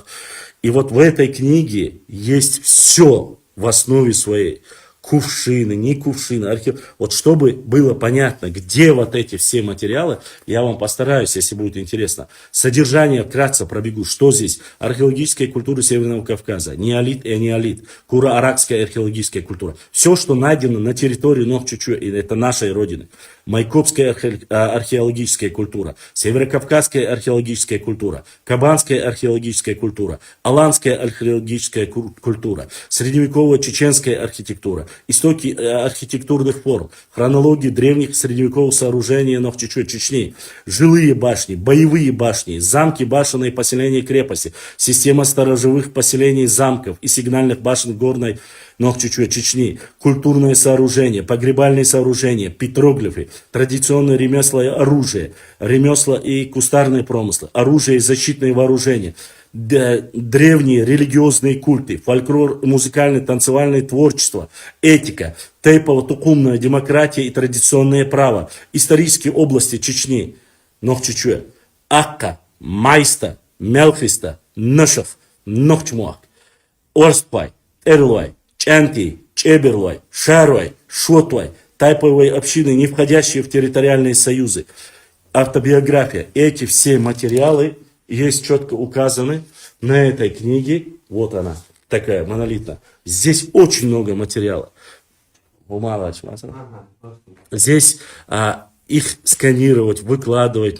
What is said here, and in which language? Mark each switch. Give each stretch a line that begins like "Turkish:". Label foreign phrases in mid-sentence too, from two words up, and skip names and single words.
Russian: И вот в этой книге есть все в основе своей. Кувшины, не кувшины, Вот чтобы было понятно, где вот эти все материалы, я вам постараюсь, если будет интересно. Содержание вкратце пробегу. Что здесь? Археологическая культура Северного Кавказа, неолит и неолит, куро-аракская археологическая культура. Все, что найдено на территории Нохчичу, это нашей родины. Майкопская археологическая культура, Северокавказская археологическая культура, Кабанская археологическая культура, Аланская археологическая культура, средневековая чеченская архитектура, истоки архитектурных форм, хронология древних средневековых сооружений Нохчичу, Чечни, жилые башни, боевые башни, замки, башенные поселения, крепости, система сторожевых поселений, замков и сигнальных башен горной Нохчичу, Чечни, культурные сооружения, погребальные сооружения, петроглифы, традиционные ремесла и оружие, ремесла и кустарные промыслы, оружие и защитные вооружения, древние религиозные культы, фольклор, музыкальное, танцевальное творчество, этика, тейпово-тукумная демократия и традиционное право, исторические области Чечни, Нохчичу, Акка, Майста, Мелхиста, Нышев, Нохчмуак, Орспай, Эрлуай, Чанти, Чеберлуай, Шаруай, Шотлай, тайповые общины, не входящие в территориальные союзы. Автобиография. Эти все материалы есть четко указаны на этой книге. Вот она, такая монолитная. Здесь очень много материала. Здесь их сканировать, выкладывать.